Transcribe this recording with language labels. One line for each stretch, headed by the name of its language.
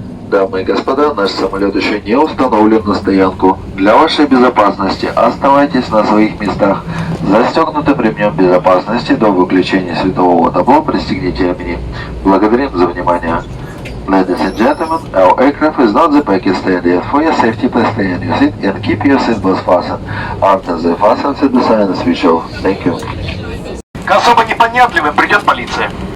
Russian: Дамы и господа, наш самолет еще не установлен на стоянку. Для вашей безопасности оставайтесь на своих местах. Застегнутым ремнем безопасности до выключения светового табло пристегните ремни. Благодарим за внимание.
English: Ladies and gentlemen, our aircraft is not the Pakistan yet. For your safety, please stay in your seat and keep your seatbelts fastened until the fasten seatbelt sign is switched off. Thank you.
Russian: К особо непонятливым придет полиция.